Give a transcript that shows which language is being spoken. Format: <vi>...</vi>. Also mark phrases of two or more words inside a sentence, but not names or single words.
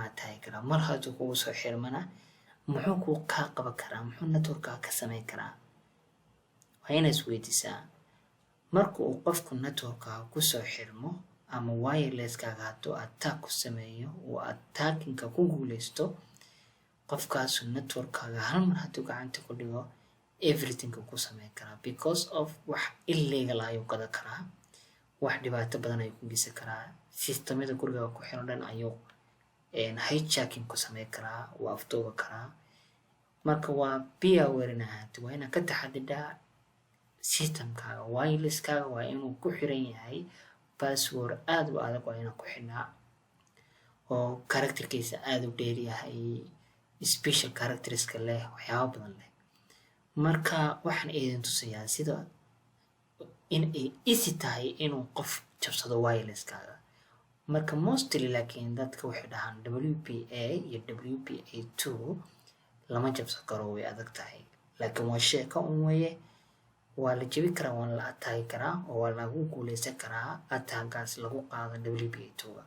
<so>taagi karaa mar hadduu kugu soo xirmana muxuu ku ka qaban karaa muxuu network ka sameyn karaa waxayna isweydiisaa marka uu qofku network ku soo xirmo ama wireless-kaaga hadduu attack ku sameeyo uu attacking-ka ku guuleysto qofkaas network-kaaga hal mar hadduu gacanta ku dhigo everything ku sameyn karaa</so> <en>because of</en> <so>wax illegal ayuu gadan karaa wax dhibaato badan ayuu ku geysan karaa systemada guriga ku xiran dhan ayuu hijacking ku sameyn karaa waa afduuba karaa marka waa</so> <en>be aware</en> <so>waa inaad ka taxadiraa systemkaaga wireless-kaaga waa inuu ku xiran yahay password aad u adag waa inuu ku xidhnaa oo characterkiisa aad u dheer yahay special characteriska leh waxyaabo badan leh marka waxaan idin tusayaa sida in ay easy tahay inuu qof jabsado wireless-kaaga marka mostly laakiin dadka waxay dhahaan WPA iyo WPA2 lama jabsan karo way adag tahay laakiin waa sheeko weeye waa la jabi karaa waa la attack karaa oo waa lagu guuleysan karaa attack-gaas lagu qaado WPA2</so>